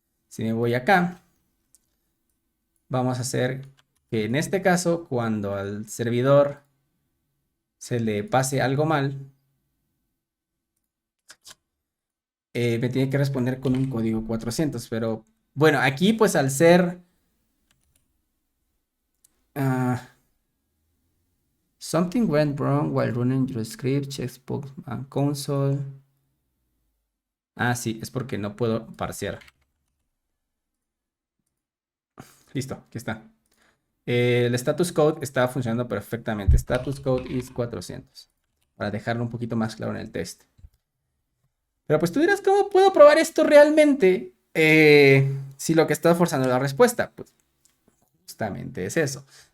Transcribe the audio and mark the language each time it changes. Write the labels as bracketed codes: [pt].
[es] Si me voy acá, vamos a hacer que en este caso, cuando al servidor se le pase algo mal, me tiene que responder con un código 400. Pero bueno, aquí pues al ser... [en] something went wrong while running your script, checkbox console. [es] Sí, es porque no puedo parsear. Listo, aquí está. El status code está funcionando perfectamente. [en] Status code is 400. [es] Para dejarlo un poquito más claro en el test. Pero pues tú dirás, ¿cómo puedo probar esto realmente? Si lo que está forzando la respuesta, pues justamente es eso.